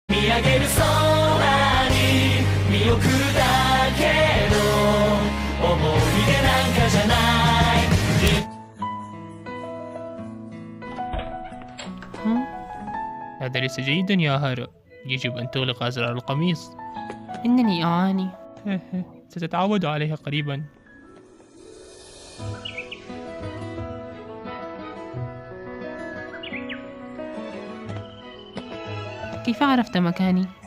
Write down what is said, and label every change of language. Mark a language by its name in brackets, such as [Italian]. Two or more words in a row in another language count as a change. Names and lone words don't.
[Japanese] 見上げる空に見送るだけど思い出なんかじゃない。 [Arabic] هذا ليس جيدا يا هارو. يجب أن تغلق أزرار القميص. إنني أعاني. ستتعود عليها قريبا. كيف عرفت مكاني؟